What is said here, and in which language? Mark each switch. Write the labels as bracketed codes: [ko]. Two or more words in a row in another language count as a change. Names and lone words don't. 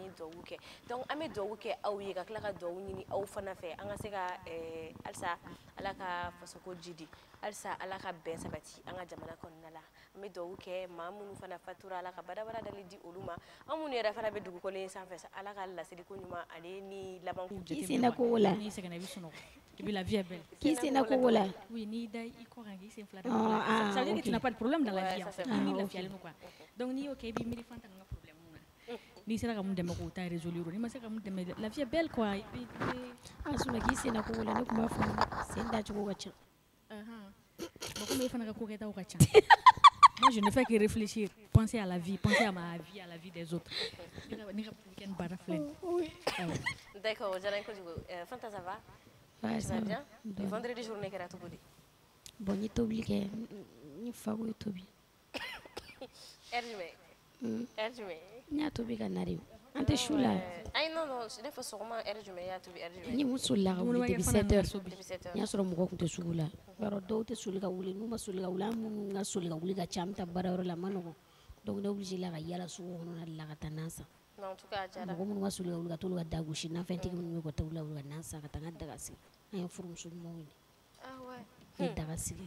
[bm] ye duwawu kɛ donc an bɛ duwawu kɛ aw ye ka tila ka duwawu ɲini aw fana fɛ an ka se ka halisa ala ka fasoko jidi halisa ala ka bɛn sabati an ka jamana kɔnɔna la an bɛ duwawu kɛ maa minnu fana fatura ala ka badabada dali di olu ma an minnu yɛrɛ fana bɛ dugukolo sanfɛ ala ka lasiriko ɲuman ale ni laban k'i senna ko wala ni sɛgɛnna i bɛ sunɔgɔ [fr] et puis la vie est belle. [bm] K'i senna ko wala oui ni da i kɔ kan k'i sen fila da [fr] ça veut dire que tu n'as pas de problème dans la vie en fait [bm] ni lafiyalen don [fr] quoi donc [bm] n'i y'o kɛ i b'i miiri fan ta n ka problème na n'i sera ka mun dɛmɛ k'o ta résoudre n'i ma se ka mun dɛmɛ [fr] la vie est belle quoi et puis [bm] sunna k'i senna ko wala ne tun b'a fɔ sen dacogo ka ca [fr] bon comme [bm] e fana ka ko kɛtaw ka ca [fr] moi je ne fais que réfléchir penser à la vie penser à ma vie à la vie des autres [bm] ne ka week-end baara filɛ [fr] d'accord [bm] jara kojugu [fr] Fanta ça va ça va bien vendredi journée [bm] kɛra cogo di bon n ye tobili kɛ n fa ko ye tobi heure jumɛn n y'a tobi ka nari an tɛ su la ayi non ne fɔ sɔgɔma heure jumɛn i y'a tobi heure jumɛn ni mun solila ka wuli [fr] depuis 7 heures [bm] n y'a sɔrɔ mɔgɔw tun tɛ sugu la yɔrɔ dɔw tɛ soli ka wuli n'u ma soli ka wuli an minnu ka soli ka wuli ka ca an bɛ taa baarayɔrɔ la a ma nɔgɔn donc ne obligé la ka yala sugu kɔnɔna de la ka taa nan san mɔgɔ minnu ka soli ka wuli ka t'olu ka da gosi nafɛntigi minnu bɛ ka taa olu la wuli ka nan san ka taa n ka daga sigi an ye furumuso ɲumanw ɲini ne daga sigi